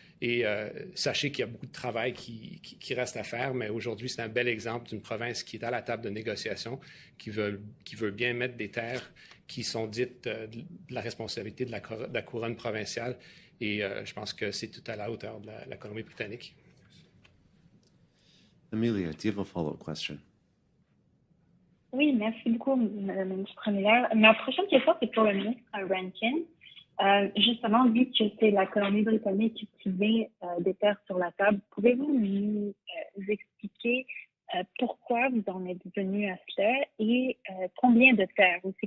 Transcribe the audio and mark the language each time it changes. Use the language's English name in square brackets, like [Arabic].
[French] Et sachez qu'il y a beaucoup de travail qui reste à faire, mais aujourd'hui, c'est un bel exemple d'une province qui est à la table de négociation, qui veut bien mettre des terres qui sont dites de la responsabilité de la couronne provinciale. Et je pense que c'est tout à la hauteur de la Colombie-Britannique. [English] Amelia, do you have a follow-up question? [French] Oui, merci beaucoup, ministre Miller. Ma prochaine question, c'est pour le ministre Rankin. Justement, vu que c'est la Colombie-Britannique qui met des terres sur la table, pouvez-vous nous expliquer pourquoi vous en êtes venu à cela et combien de terres aussi?